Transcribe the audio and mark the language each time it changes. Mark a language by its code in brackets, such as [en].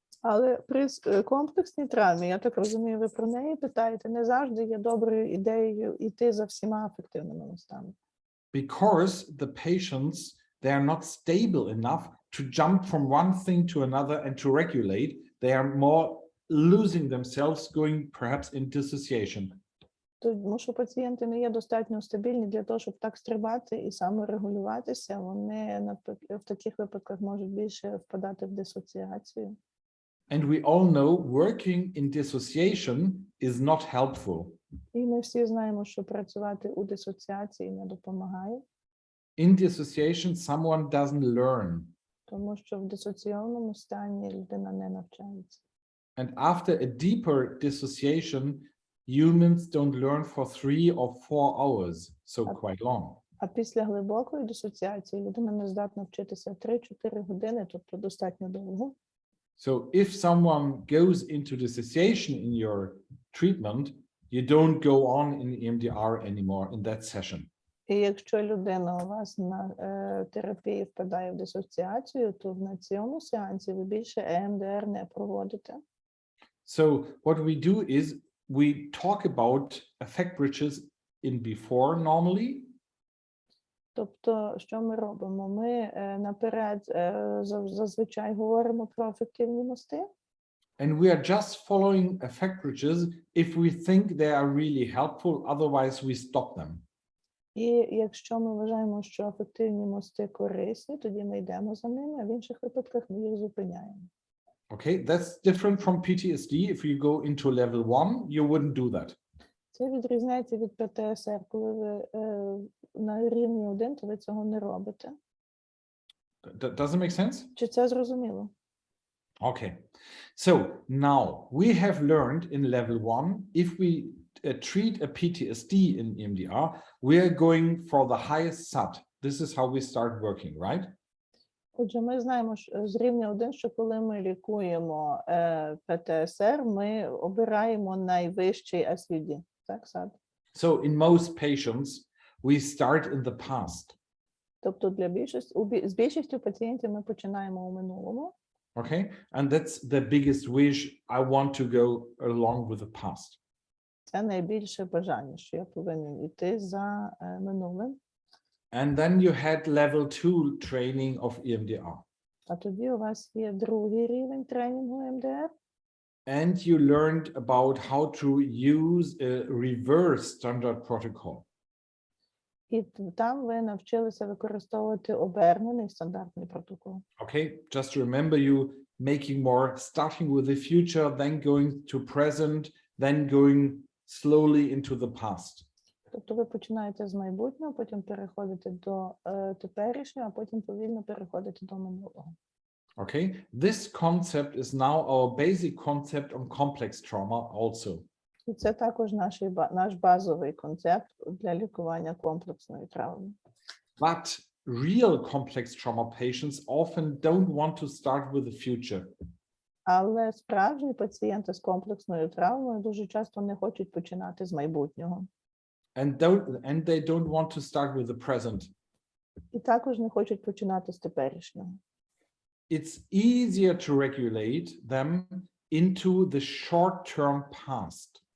[uk] Але при комплексній травмі, я так розумію, ви про неї питаєте, не завжди є доброю ідеєю йти за всіма афективними мостами. [en] Because the patients, they are not stable enough to jump from one thing to another and to regulate. They are more losing themselves, going perhaps in dissociation. [uk] Тому що пацієнти не є достатньо стабільні для того, щоб так стрибати і саморегулюватися. Вони в таких випадках можуть більше впадати в дисоціацію. [en] And we all know working in dissociation is not helpful. [uk] І ми всі знаємо, що працювати у дисоціації не допомагає. [en] In dissociation, someone doesn't learn. [uk] Тому що в дисоційному стані людина не навчається. [en] And after a deeper dissociation, humans don't learn for 3 or 4 hours, so quite long. [uk] А після глибокої дисоціації людина не здатна вчитися 3-4 години, тобто достатньо довго. [en] So if someone goes into dissociation in your treatment, you don't go on in EMDR anymore in that session. [uk] І якщо людина у вас на терапії впадає в дисоціацію, то на цьому сеансі ви більше EMDR не проводите. [en] So what we do is we talk about effect bridges in before normally. [uk] Тобто, що ми робимо? Ми наперед зазвичай говоримо про афективні мости. [en] And we are just following effect bridges if we think they are really helpful, otherwise we stop them. [uk] І якщо ми вважаємо, що афективні мости корисні, тоді ми йдемо за ними, а в інших випадках ми їх зупиняємо. [en] Okay, that's different from PTSD. If you go into level 1, you wouldn't do that. [uk] Це відрізняється від ПТСР. Коли ви на рівні 1, то ви цього не робите. [en] Does it make sense? [uk] Чи це зрозуміло? [en] Okay, so now we have learned in level 1, if we treat a PTSD in EMDR, we are going for the highest SAT. This is how we start working, right? [uk] Отже, ми знаємо з рівня 1, що коли ми лікуємо ПТСР, ми обираємо найвищий SVD. Так, SAT? [en] So in most patients, we start in the past. [uk] Тобто з більшістю пацієнтів ми починаємо у минулому. [en] Okay, and that's the biggest wish. I want to go along with the past. [uk] Це найбільше бажання, що я повинен йти за минулим. [en] And then you had level 2 training of EMDR. [uk] А тоді у вас є другий рівень тренінгу МДР. [en] And you learned about how to use a reverse standard protocol. [uk] І там ви навчилися використовувати обернений стандартний протокол. [en] Okay, just remember you making more, starting with the future, then going to present, then going slowly into the past. [uk] Тобто ви починаєте з майбутнього, потім переходите до теперішнього, а потім повільно переходите до минулого. [en] Okay, this concept is now our basic concept on complex trauma also. [uk] І це також наш базовий концепт для лікування комплексної травми. [en] But real complex trauma patients often don't want to start with the future. [uk] Але справжні пацієнти з комплексною травмою дуже часто не хочуть починати з майбутнього. [en] And they don't want to start with the present. [uk] І також не хочуть починати з теперішнього. [en] It's easier to regulate them into the short-term past.